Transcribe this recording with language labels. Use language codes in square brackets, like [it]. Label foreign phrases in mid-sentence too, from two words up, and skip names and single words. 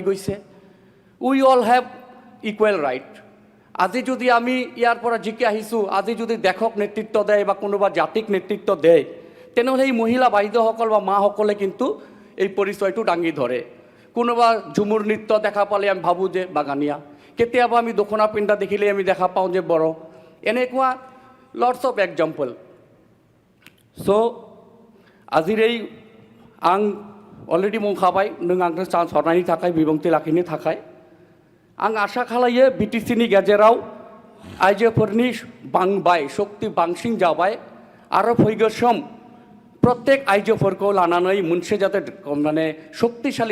[as] গৈছে [en] we all have equal right [as] আজি যদি আমি ইয়াৰ পৰা জিকি আহিছোঁ আজি যদি দেশক নেতৃত্ব দেয় বা কোনোবা জাতিক নেতৃত্ব দেয় তেনেহ'লে এই মহিলা বাইদেউসকল বা মাসকলে কিন্তু এই পৰিচয়টো দাঙি ধৰে কোনোবা ঝুমুৰ নৃত্য দেখা পালে আমি ভাবোঁ যে বাগানীয়া কেতিয়াবা আমি দখনা পিন্ধা দেখিলে আমি দেখা পাওঁ যে বড়ো এনেকুৱা [en] lots of example so' [brx] So, আজিরেই आं अलरेडि बुंखाबाय नों आंनो चान्स हरनायनि थाखाय बिबुंथि लाखिनो थाखाय आं आसा खालायो बिटिसिनि गेजेराव आइजोफोरनि बांबाय शक्ति बांसिन जाबाय आरो फैगौ सम प्रत्येक आइजोफोरखौ लानानै मोनसे जाते माने शक्तिशाली